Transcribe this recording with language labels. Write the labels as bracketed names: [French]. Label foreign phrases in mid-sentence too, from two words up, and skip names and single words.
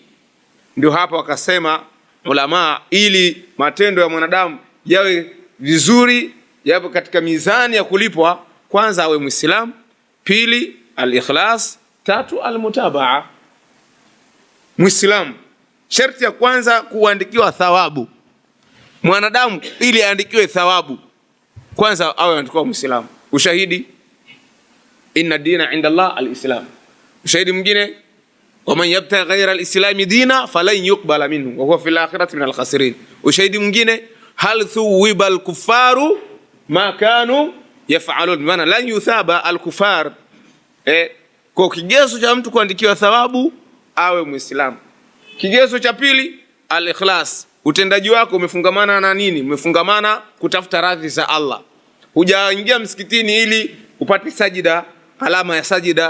[Swahili] Ndio hapa wakasema ulama, ili matendo ya mwanadamu yawe vizuri, yapo katika mizani ya kulipwa, kwanza awe Muislamu, pili al-ikhlas, tatu al-mutabaa. Muislamu, sharti ya kwanza kuandikiwa thawabu. Mwanadamu ili aandikiwe thawabu, kwanza awe anaandikiwa Muislamu. Ushahidi, [Arabic] إن الدين عند الله الإسلام. [Swahili] Ushahidi mwingine, [Arabic] ومن يبتغ غير الإسلام دينا فلن يقبل منه وهو في الآخرة من الخاسرين. [Swahili] Ushahidi mwingine, [Arabic] هل ثوب الكفار ما كانوا يفعلون, maana لن يثاب الكفار. [Swahili] Kwa kigezo cha mtu kuandikiwa thawabu awe Muislamu. Kigezo cha pili, al-ikhlas. Utendaji wako umefungamana na nini? Umefungamana kutafuta radhi za Allah. Hujaingia msikitini ili upate sajida, alama ya sajida.